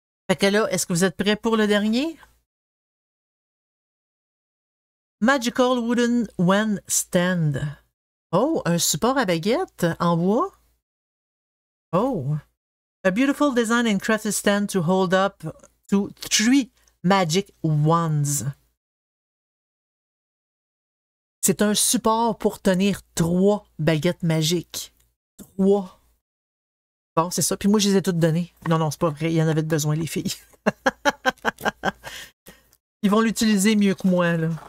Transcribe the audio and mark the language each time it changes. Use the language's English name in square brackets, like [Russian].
[French] Fait que là, est-ce que vous êtes prêts pour le dernier? Magical Wooden Wen Stand. Oh, un support à baguette en bois? Oh. [English] A beautiful design and crafted stand to hold up to 3 magic wands. [French] C'est un support pour tenir 3 baguettes magiques. 3. Bon, c'est ça. Puis moi, je les ai toutes données. Non, non, c'est pas vrai. Il y en avait besoin, les filles. Ils vont l'utiliser mieux que moi, là.